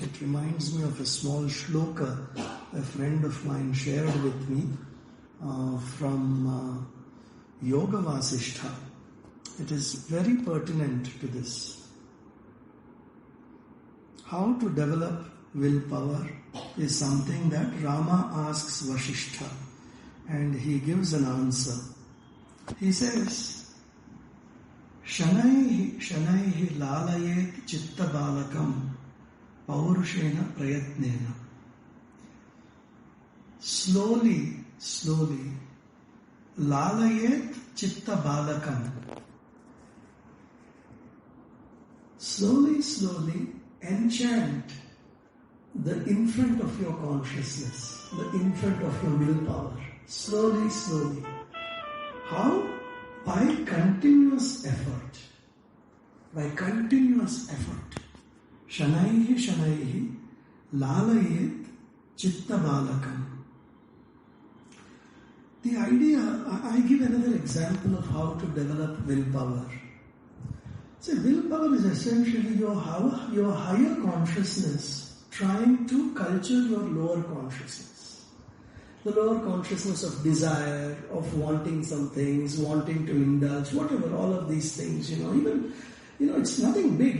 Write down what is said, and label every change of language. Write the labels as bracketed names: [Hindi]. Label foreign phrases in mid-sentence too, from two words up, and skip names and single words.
[English] It reminds me of a small shloka a friend of mine shared with me from Yoga Vasishtha. It is very pertinent to this. How to develop willpower is something that Rama asks Vasishtha, and he gives an answer. He says, [Sanskrit] Shanaihi lalayet chitta balakam paurushena prayatnena. Slowly, lalayet chitta balakam. [English] Slowly, enchant the infant of your consciousness, the infant of your willpower. Slowly. How? By continuous effort. [Sanskrit] Shanaihi, lalayet chitta balakam. [English] The idea, I give another example of how to develop willpower. So willpower is essentially your higher consciousness trying to culture your lower consciousness. The lower consciousness of desire, of wanting some things, wanting to indulge, whatever, all of these things, even, it's nothing big.